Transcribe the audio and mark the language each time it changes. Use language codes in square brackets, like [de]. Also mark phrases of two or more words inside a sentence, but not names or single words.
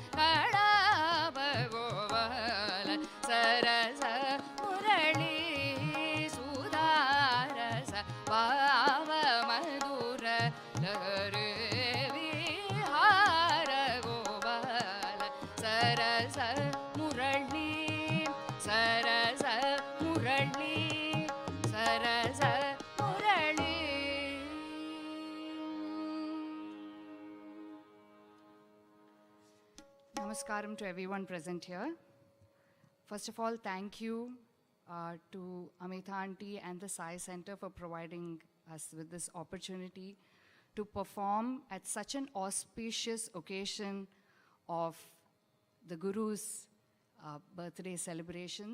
[sa] ಕಳಾಪಗೋವಲ ಸರಸ ಮುರಳಿ ಸುಧಾರಸ ಭಾವ ಮಧುರ ಲಹರಿ ವಿಹಾರ ಗೋಪಾಲ ಸರಸ ಮುರಳಿ ಸರಸ ಮುರಳಿ ಸರಸ ಮುರಳಿ. [en] Namaskaram to everyone present here. First of all, thank you to Amita Aunty and the Sai Center for providing us with this opportunity to perform at such an auspicious occasion of the Guru's birthday celebrations.